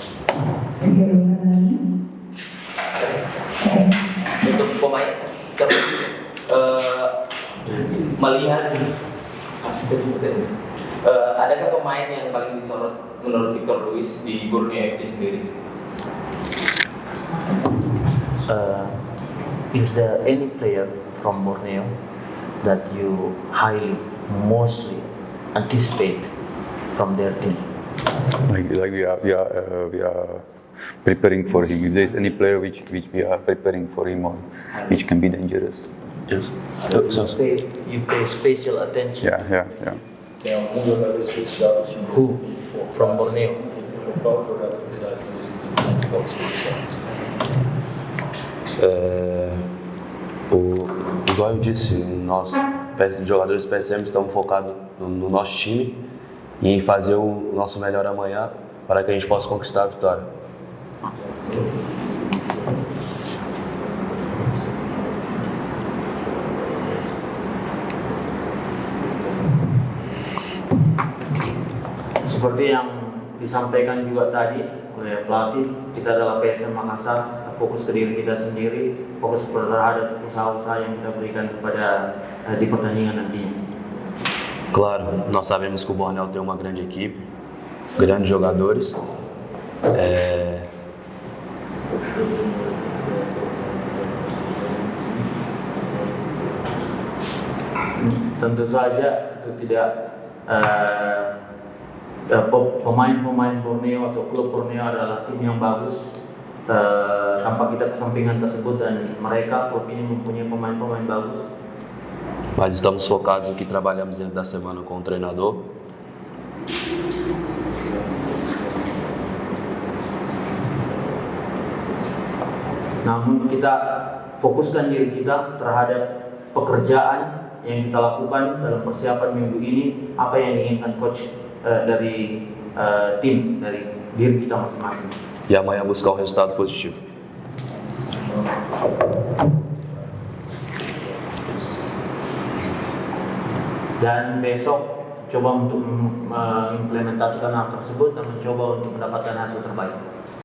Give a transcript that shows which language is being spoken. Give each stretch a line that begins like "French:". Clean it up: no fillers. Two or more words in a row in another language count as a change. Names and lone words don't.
Indonesian: Untuk pemain terus melihat adakah pemain yang paling disorot menurut Victor Luis di Borneo FC sendiri?
English: Is there any player from Borneo that you mostly anticipate from their team? Like we are preparing for him. If there is any player which we are preparing for him, or which can be dangerous. Yes. You pay special attention. Yeah. Who from Borneo?
Portuguese: Igual eu disse, nós jogadores PSM estamos focados no nosso time e em fazer o nosso melhor amanhã para que a gente possa conquistar a vitória.
Indonesian: Seperti yang disampaikan juga tadi oleh pelatih, kita adalah PSM Makassar. Fokus ke diri kita sendiri, fokus terhadap usaha-usaha yang kita berikan kepada di pertandingan nantinya.
Portuguese: Claro, nós sabemos que o Borneo tem uma grande equipe, grandes jogadores.
Indonesian: Tentu saja itu tidak pemain-pemain Borneo atau klub Borneo adalah tim yang bagus. Tanpa kita kesampingan tersebut, dan mereka klub ini mempunyai pemain-pemain bagus.
Portuguese: Mas estamos focados em que trabalhamos dentro da semana com o treinador.
Indonesian: Namun kita fokuskan diri kita terhadap pekerjaan yang kita lakukan dalam persiapan minggu ini, apa yang diinginkan coach dari tim, dari diri kita masing-masing.
Portuguese: E amanhã buscar um resultado positivo.
Indonesian: Dan besok coba untuk mengimplementasikan hal tersebut dan mencoba untuk mendapatkan hasil terbaik.